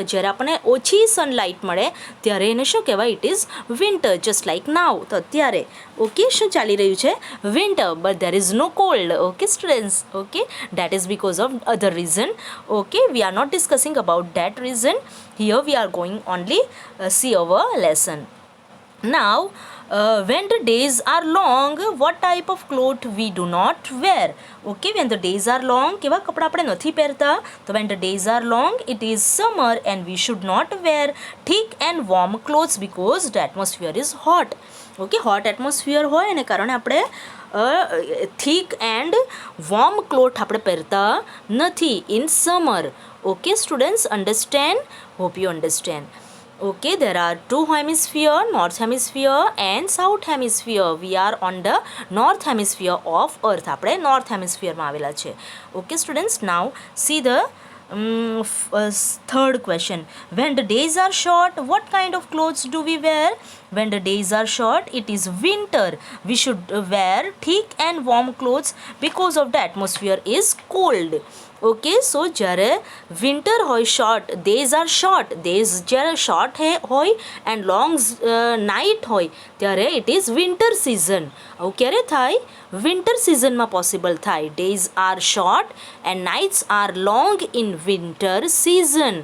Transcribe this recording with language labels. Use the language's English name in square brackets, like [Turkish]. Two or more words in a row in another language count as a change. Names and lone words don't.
[Gujarati] જ્યારે આપણને ઓછી સનલાઇટ મળે ત્યારે એને શું કહેવાય? [English] It is winter. Just like now. [Gujarati] તો અત્યારે ઓકે શું ચાલી રહ્યું છે? વિન્ટર. [English] But there is no cold. Okay students, okay, that is because of other reason. Okay, we are not discussing about that reason. Here we are going only see our lesson. Now when the days are long, what type of cloth we do not wear? Okay, when the days are long, [Gujarati] કેવા કપડાં આપણે નથી પહેરતા? [English] તો when the days are long, it is summer and we should not wear thick and warm clothes because the atmosphere is hot. Okay, hot atmosphere [Gujarati] હોય એને કારણે આપણે [English] thick and warm cloth [Gujarati] આપણે પહેરતા નથી [English] in summer. Okay students, understand? Hope you understand. Okay, there are two hemisphere, north hemisphere and south hemisphere. We are on the north hemisphere of earth. [Gujarati] આપણે [English] north hemisphere [Gujarati] માં આવેલા છે. [English] Okay students, now see the third question. When the days are short, what kind of clothes do we wear? When the days are short, it is winter. We should wear thick and warm clothes because of the atmosphere is cold. Okay, so જ્યારે વિન્ટર હોય, short days are short, days જ્યારે શોર્ટ હોય and long night [Gujarati] હોય ત્યારે [English] it is winter season. [Gujarati] આવું ક્યારે થાય? [English] winter seasonમાં possible [Gujarati] થાય. [English] Days are short and nights are long in winter season.